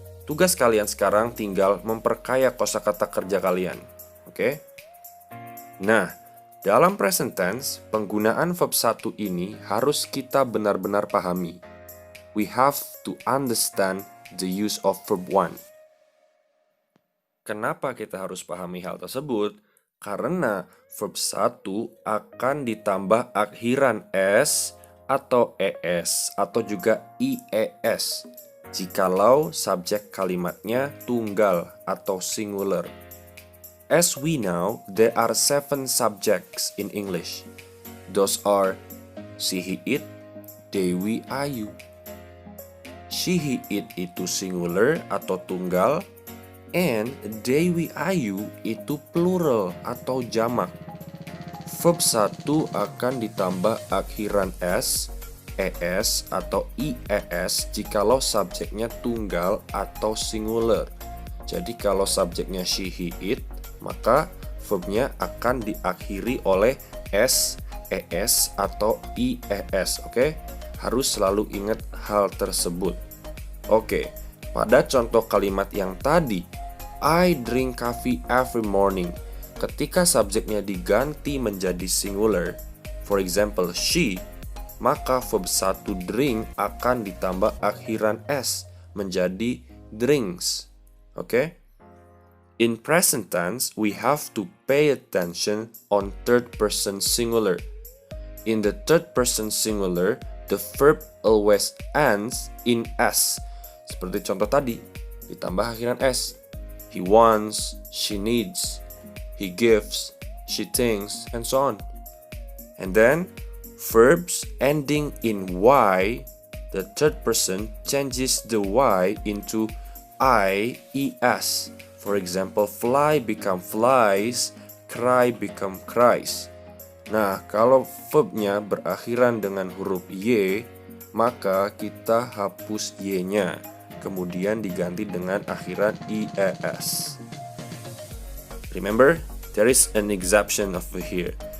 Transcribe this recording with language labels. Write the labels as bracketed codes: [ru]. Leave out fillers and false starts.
[id] Tugas kalian sekarang tinggal memperkaya kosakata kerja kalian. Oke? Nah, dalam present tense, penggunaan verb 1 ini harus kita benar-benar pahami. [en] We have to understand the use of verb 1. [id] Kenapa kita harus pahami hal tersebut? Karena verb 1 akan ditambah akhiran s atau es atau juga ies jikalau subjek kalimatnya tunggal atau singular. [en] As we know, there are 7 subjects in English. Those are she, he, it, they, we, I, you. [id] She, he, it itu singular atau tunggal, and they, we, I, you itu plural atau jamak. Verb 1 akan ditambah akhiran s, es atau ies jikalau subjeknya tunggal atau singular. Jadi kalau subjeknya she, he, it, maka verbnya akan diakhiri oleh s, es atau ies. Oke? Harus selalu ingat hal tersebut. Oke, pada contoh kalimat yang tadi, [en] I drink coffee every morning. [id] Ketika subjeknya diganti menjadi singular, [en] for example, [id] she, maka verb 1 drink akan ditambah akhiran s menjadi drinks. Oke? [en] In present tense, we have to pay attention on third person singular. In the third person singular, the verb always ends in s. [id] Seperti contoh tadi, ditambah akhiran s. [en] He wants, she needs, he gives, she thinks, and so on. And then, verbs ending in y, the third person changes the y into ies. For example, fly become flies, cry become cries. [id] Nah, kalau verbnya berakhiran dengan huruf y, maka kita hapus y-nya, kemudian diganti dengan akhiran ies. [en] Remember, there is an exception over here.